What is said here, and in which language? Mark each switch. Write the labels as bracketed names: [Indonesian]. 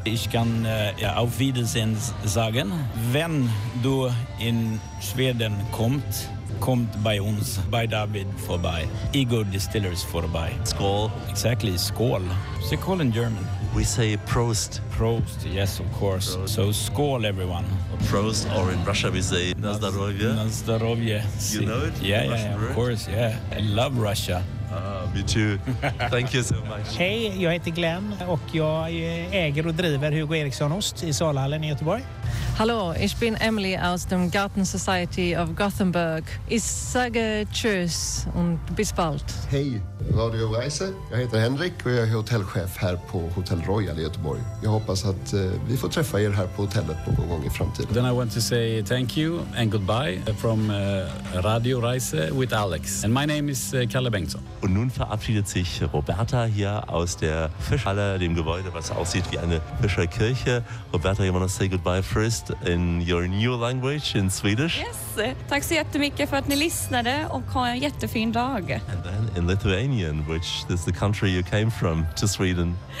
[German] Ich kann ja, auf Wiedersehen sagen. Wenn du in Schweden kommt, kommt bei uns, bei David vorbei. Igor Distillers vorbei. [Swedish] Skål. [English] Exactly, skål. What's it called in German? We say Prost. Prost, yes, of course. Prost. So, skål, everyone. Prost, or in Russia we say [Russian] na zdorovje. Na zdorovje. [English] You know it? Yeah, yeah, yeah, of course, yeah. I love Russia. Me too. Thank you so much. [Swedish] Hej, jag heter Glenn och jag äger och driver Hugo Eriksson Ost i Salahallen i Göteborg. [German] Hallå, ich bin Emily aus dem Garten Society of Gothenburg. Ich sage tschüss und bis bald. [Swedish] Hej, Radio Reise. Jag heter Henrik och jag är hotellchef här på Hotel Royal i Göteborg. Jag hoppas att vi får träffa er här på hotellet någon gång i framtiden. [English] Then I want to say thank you and goodbye from Radio Reise with Alex. And my name is Kalle Bengtsson. [German] Und nun verabschiedet sich Roberta hier aus der Fischhalle, dem Gebäude, was aussieht wie eine Fischerkirche. [English] Roberta, you want to say goodbye first in your new language, in Swedish? [Swedish] Yes, tack så jättemycket för att ni lyssnade och ha en jättefin dag. [English] And then in Lithuanian, which is the country you came from, to Sweden.